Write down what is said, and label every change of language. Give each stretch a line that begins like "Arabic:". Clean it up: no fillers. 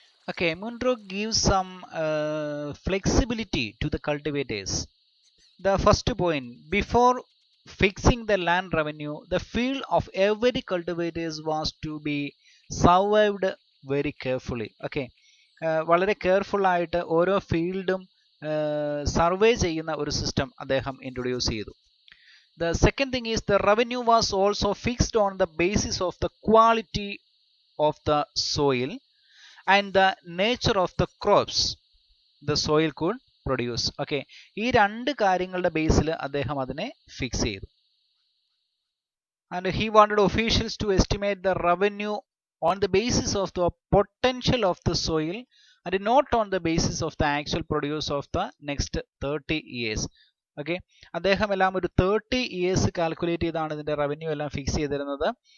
English: Okay, Munro gives some flexibility to the cultivators. The first point, before fixing the land revenue, the field of every cultivator was to be surveyed very carefully.
Malayalam: Okay, വളരെ careful ആയിട്ട് ഓരോ ഫീൽഡും survey ചെയ്യുന്ന ഒരു system അദ്ദേഹം introduce ചെയ്തു.
English: The second thing is the revenue was also fixed on the basis of the quality of the soil and the nature of the crops the soil could produce.
Malayalam: Okay, ഈ രണ്ട് കാര്യങ്ങളുടെ ബേസിൽ അദ്ദേഹം അതിനെ fix ചെയ്തു.
English: And he wanted officials to estimate the revenue on the basis of the potential of the soil and not on the basis of the actual produce of the next 30 years.
Malayalam: Okay, അദ്ദേഹം എല്ലാം ഒരു 30 years calculate ചെയ്താണ് ഇതിന്റെ revenue എല്ലാം fix ചെയ്തിരുന്നത്.